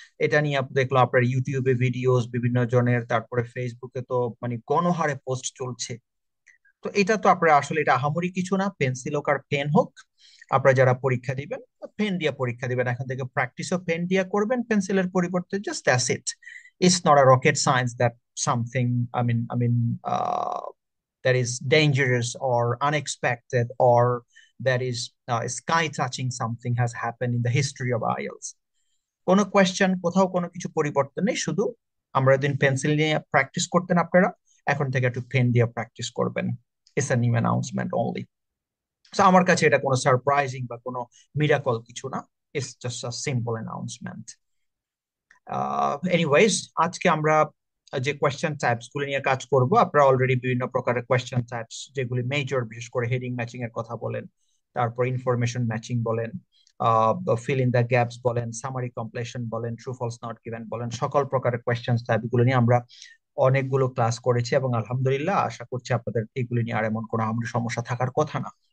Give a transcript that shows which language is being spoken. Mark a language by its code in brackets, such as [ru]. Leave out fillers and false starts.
[bn] এটা নিয়ে দেখলো আপনার ইউটিউবে ভিডিওস বিভিন্ন জনের, তারপরে ফেসবুকে তো মানে গণহারে পোস্ট চলছে। তো এটা তো আপনার আসলে এটা আহামরি কিছু না, পেন্সিল হোক আর পেন হোক, আপনারা যারা পরীক্ষা দিবেন পেন দিয়ে পরীক্ষা দিবেন। এখন থেকে প্র্যাকটিসও পেন দিয়ে করবেন পেন্সিলের পরিবর্তে। [en] Just that's it. It's not a rocket science that something I mean that is dangerous or unexpected or that is sky touching something has happened in the history of IELTS. [bn] কোনো question কোথাও কোনো কিছু পরিবর্তন নেই, শুধু আমরা দিন pencil নিয়ে প্র্যাকটিস করতেন, আপনারা এখন থেকে একটু পেন দিয়ে প্র্যাকটিস করবেন। [en] It's a new announcement only. [bn] So আমার কাছে এটা কোনো সারপ্রাইজিং বা কোনো মিরাকল কিছু না। [en] It's just a simple announcement. [bn] Anyways, আজকে আমরা যে কোয়েশ্চেন টাইপস গুলো নিয়ে কাজ করব, আপনারা অলরেডি বিভিন্ন প্রকারের কোয়েশ্চেন টাইপস যেগুলি মেজর, বিশেষ করে হেডিং ম্যাচিং এর কথা বলেন, তারপর ইনফরমেশন ম্যাচিং বলেন, ফিল ইন দ্য গ্যাপস বলেন, সামারি কমপ্লিশন বলেন, ট্রু ফলস নট গিভেন বলেন, সকল প্রকারের কোয়েশ্চেন টাইপ গুলো নিয়ে আমরা অনেকগুলো ক্লাস করেছি এবং আলহামদুলিল্লাহ আশা করছি আপনাদের এগুলি নিয়ে আর এমন কোনো আমাদের সমস্যা থাকার কথা না।